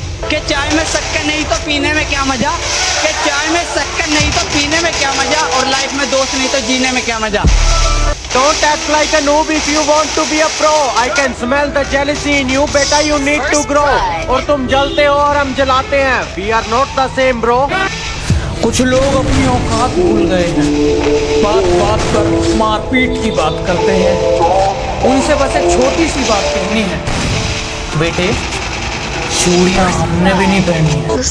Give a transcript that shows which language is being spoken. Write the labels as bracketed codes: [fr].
[hi] कि चाय में शक्कर नहीं तो पीने में क्या मजा, कि चाय में शक्कर नहीं तो पीने में क्या मजा, और लाइफ में दोस्त नहीं तो जीने में क्या मजा। [en] Don't act like a noob if you want to be a pro. I can smell the jealousy in you, बेटा you need to grow. [hi] और तुम जलते हो और हम जलाते हैं. [en] We are not the same bro. [hi] कुछ लोग अपनी औकात भूल गए हैं, बात बात पर मारपीट की बात करते हैं। उनसे बस एक छोटी सी बात कहनी है, बेटे चूड़ियां हमने भी नहीं पहनी है।